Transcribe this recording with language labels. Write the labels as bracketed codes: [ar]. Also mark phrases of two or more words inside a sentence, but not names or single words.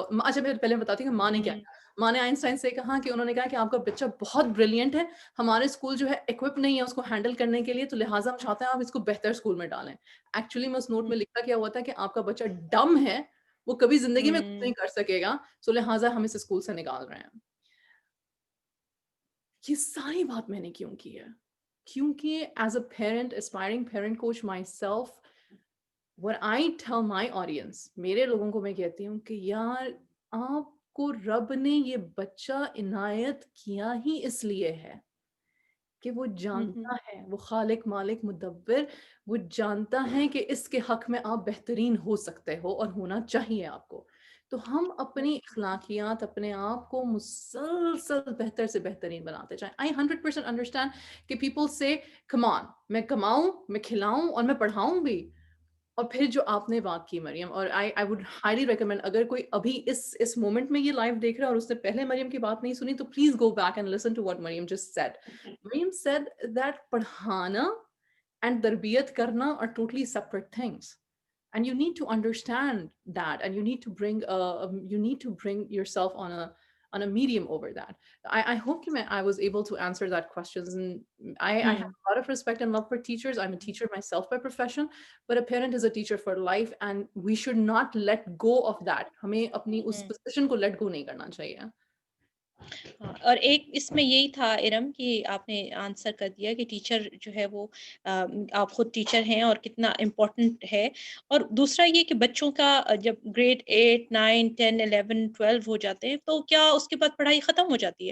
[ur] اچھا میں پہلے بتاتی ہوں کہ ماں نے کیا کہا. ماں نے آئنسٹائن سے کہا کہ انہوں نے کہا کہ آپ کا بچہ بہت بریلینٹ ہے، ہمارے اسکول جو ہے اکوپ نہیں ہے اس کو ہینڈل کرنے کے لیے، تو لہٰذا ہم چاہتے ہیں آپ اس کو بہتر اسکول میں ڈالیں. ایکچولی میں اس نوٹ میں لکھا کیا ہوا تھا کہ آپ کا بچہ ڈم ہے، وہ کبھی زندگی میں کچھ نہیں کر سکے گا، سو لہٰذا ہم اس اسکول سے نکال رہے ہیں. یہ ساری بات میں نے کیوں کی ہے؟ [en] کیونکہ as a parent, aspiring parent coach myself, what I tell my audience، [ur] میرے لوگوں کو میں کہتی ہوں کہ یار آپ کو رب نے یہ بچہ عنایت کیا ہی اس لیے ہے کہ وہ جانتا ہے، وہ خالق مالک مدبر، وہ جانتا ہے کہ اس کے حق میں آپ بہترین ہو سکتے ہو اور ہونا چاہیے آپ کو. تو ہم اپنی اخلاقیات، اپنے آپ کو مسلسل بہتر سے بہترین بناتے جائیں. [en] I 100% understand کہ people say come on، [ur] میں کماؤں، میں کھلاؤں اور میں پڑھاؤں بھی. اور پھر جو آپ نے بات کی مریم، اور [en] I would highly recommend، [ur] اگر کوئی ابھی اس مومنٹ میں یہ لائیو دیکھ رہا ہے اور اس نے پہلے مریم کی بات نہیں سنی، تو [en] please go back and listen to what Maryam just said. مریم said that پڑھانا and [ur] تربیت کرنا [en] are totally separate things. And you need to understand that, and you need to bring yourself on a medium over that. I hope I was able to answer that questions, and I have a lot of respect and love for teachers. I'm a teacher myself by profession, but a parent is a teacher for life, and we should not let go of that. [ur] ہمیں اپنی اس position کو [en] let go [ur] نہیں کرنا چاہیے. ہاں، اور ایک اس میں یہی تھا ارم کہ آپ نے آنسر کر دیا کہ ٹیچر جو ہے وہ آپ خود ٹیچر ہیں اور کتنا امپورٹنٹ ہے. اور دوسرا یہ کہ بچوں کا جب گریڈ 8 9 10 11 12 ہو جاتے ہیں تو کیا اس کے بعد پڑھائی ختم ہو جاتی ہے؟